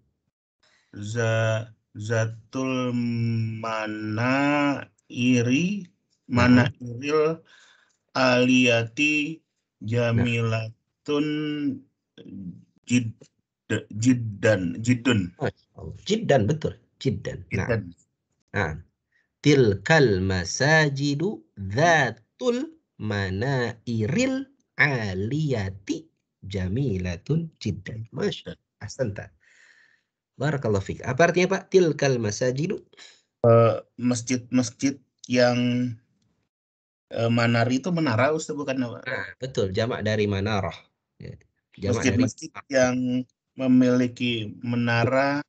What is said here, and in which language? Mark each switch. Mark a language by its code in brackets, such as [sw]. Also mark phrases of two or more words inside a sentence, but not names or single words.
[ar] ذات المنائر العالية جميلة جدا. [id] Jiddan, betul. Jiddan. Nah. [ar] تلك المساجد ذات المنائر العالية جميلة جدا. ما شاء الله. أحسنت. بارك الله فيك. [id] Apa artinya Pak? [ar] تلك المساجد? [id] Masjid-masjid yang manar itu menara, Ustaz, bukan? Nah, betul. Jamak dari manarah. Ya. Masjid-masjid yang memiliki menara